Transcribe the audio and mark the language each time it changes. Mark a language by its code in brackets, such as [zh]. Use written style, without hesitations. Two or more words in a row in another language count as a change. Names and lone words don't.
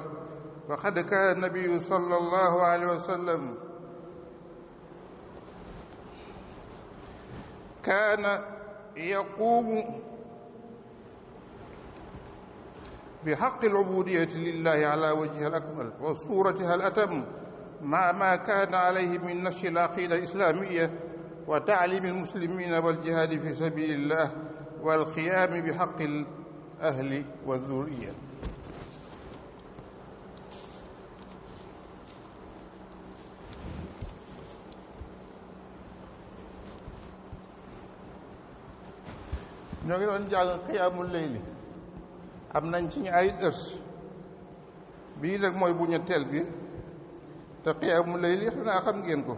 [ar] فقد كان النبي صلى الله عليه وسلم كان يقوم بحق العبودية لله على وجهها الأكمل وصورتها الأتم، مع ما كان عليه من نشر العقيدة الإسلامية وتعليم المسلمين والجهاد في سبيل الله والقيام بحق الأهل والذرية. [wo] ñoo ngi doon jàng [ar] قيام الليل, [wo] am nañ ci ñu ay dërs bii nag mooy bu ñetteel bi, te [ar] قيام الليل [wo] xanaa xam ngeen ko.